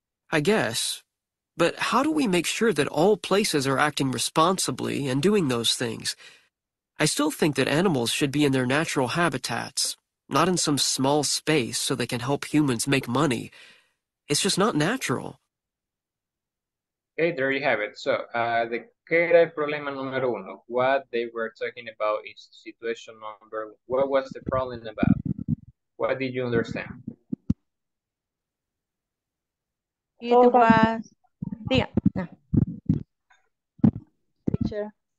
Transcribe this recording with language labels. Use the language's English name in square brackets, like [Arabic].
[English] I guess. But how do we make sure that all places are acting responsibly and doing those things? I still think that animals should be in their natural habitats, not in some small space so they can help humans make money. It's just not natural. Okay, there you have it. [Spanish] So, ¿qué era el problema número uno? [English] What they were talking about is situation number. What was the problem about? What did you understand? It was, diga. Teacher,